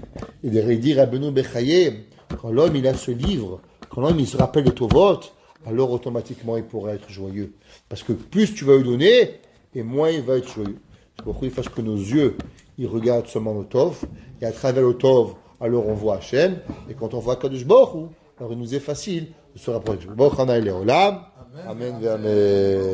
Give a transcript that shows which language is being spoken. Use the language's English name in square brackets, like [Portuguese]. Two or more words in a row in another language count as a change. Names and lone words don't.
[French] Et il dit Rabbeinu Bechaye, quand l'homme, il a ce livre, quand l'homme, il se rappelle de Tovot, alors automatiquement, il pourra être joyeux. Parce que plus tu vas lui donner, et moins il va être joyeux. C'est pourquoi il faut que nos yeux, ils regardent seulement le Tov, et à travers le Tov, alors on voit Hachem, et quand on voit [Hebrew] קדוש ברוך הוא, [French] alors il nous est facile de se rapprocher. [Hebrew] ברוך ה' לעולם. אמן. אמן.